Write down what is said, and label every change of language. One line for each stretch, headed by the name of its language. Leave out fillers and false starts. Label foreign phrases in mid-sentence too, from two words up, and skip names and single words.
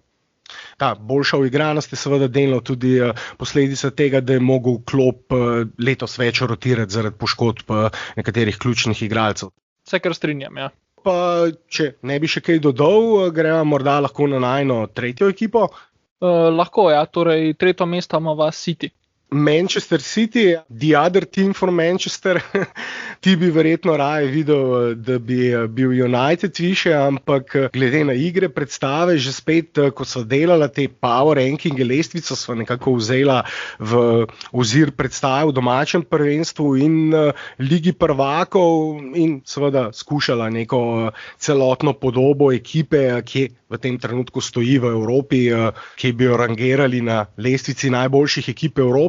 Slovenian: Ta boljša uigranost je seveda delno tudi posledica tega, da je mogel klop letos več rotirati zaradi poškodb nekaterih ključnih igralcev. Vse kar strinjam, ja. Pa če ne bi še kaj dodal, gremo morda lahko na najno tretjo ekipo. Lahko, ja, torej tretjo mesto imamo City.
English: Manchester City, the other team from Manchester,
Slovenian: ti bi verjetno raje videl, da bi bil United više, ampak glede na igre, predstave, že spet, ko so delala te
English: power rankinge,
Slovenian: lestvico sva nekako vzela v ozir predstave v domačem prvenstvu in Ligi prvakov in seveda skušala neko celotno podobo ekipe, ki v tem trenutku stoji v Evropi, ki bi jo rangirali na lestvici najboljših ekip Evrope.